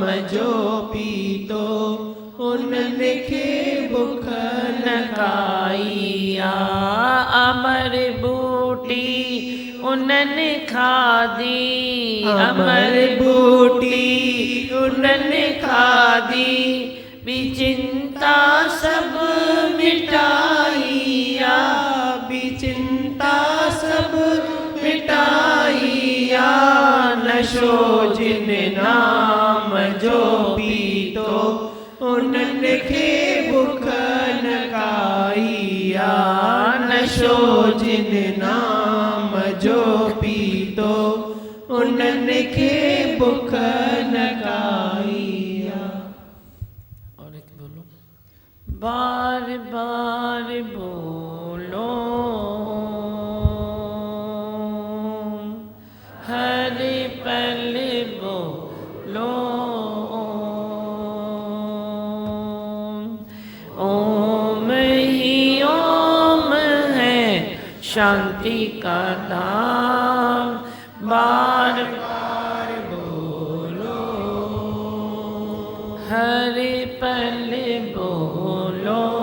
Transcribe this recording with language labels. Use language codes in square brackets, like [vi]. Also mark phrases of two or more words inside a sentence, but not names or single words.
[sd] जो पीतो उनन के भुख न गाइया अमर बूटी उनन खादी अमर बूटी उनन खादी बिचिंता सब मिटाइया बिचिंता सब मिटाइया नशो जिन नाम जो पीतो उन्हनि खे बुख न काईया नशो जिन नाम जो पीतो उन्हनि खे बुख न काईया। [hi] और एक बोलो, बार बार बोलो हर पल बोलो ओम ही ओम है शांति का नाम, बार बार बोलो हर पल बोलो।